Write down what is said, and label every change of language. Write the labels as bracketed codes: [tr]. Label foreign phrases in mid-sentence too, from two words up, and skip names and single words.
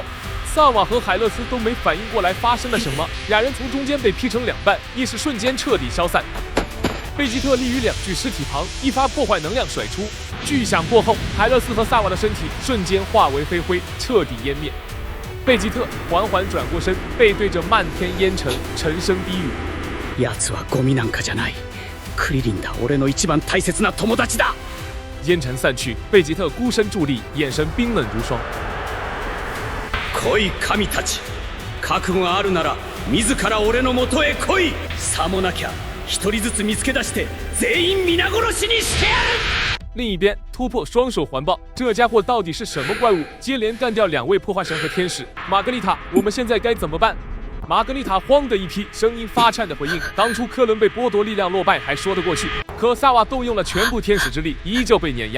[zh] 萨瓦和海勒斯都没反应过来发生了什么，俩人从中间被劈成2半，意识瞬间彻底消散。贝吉特立于2具尸体旁，一发破坏能量甩出，巨响过后，海勒斯和萨瓦的身体瞬间化为飞灰，彻底湮灭。贝吉特缓缓转过身，背对着漫天烟尘，沉声低语：“ [ja] 奴はゴミなんかじゃない。クリリンだ、俺の一番大切な友達だ。” [zh] 烟尘散去，贝吉特孤身伫立，眼神冰冷如霜。 [ja] 来い神たち、覚悟があるなら自ら俺の元へ来い。さもなきゃ一人ずつ見つけ出して全員皆殺しにしてやる。 [zh] 另一边，突破双手环抱，这家伙到底是什么怪物？接连干掉2位破坏神和天使。玛格丽塔，我们现在该怎么办？玛格丽塔慌的一批，声音发颤的回应：当初科伦被剥夺力量落败还说得过去，可萨瓦动用了全部天使之力，依旧被碾压。